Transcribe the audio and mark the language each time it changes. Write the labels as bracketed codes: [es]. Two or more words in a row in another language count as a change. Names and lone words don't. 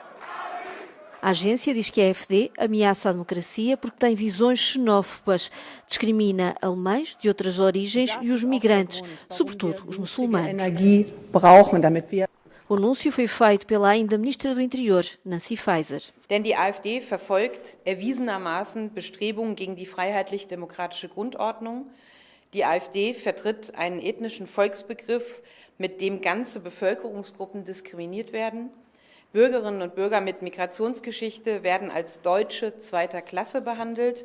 [pt] A agência diz que a AfD ameaça a democracia porque tem visões xenófobas, discrimina alemães de outras origens e os migrantes, sobretudo os muçulmanos. O anúncio foi feito pela ainda Ministra do Interior, Nancy Faeser. [de] Denn die AfD verfolgt erwiesenermaßen Bestrebungen gegen die freiheitlich-demokratische Grundordnung. Die AfD vertritt einen ethnischen Volksbegriff, mit dem ganze Bevölkerungsgruppen diskriminiert werden. Bürgerinnen und Bürger mit Migrationsgeschichte werden als Deutsche zweiter Klasse behandelt.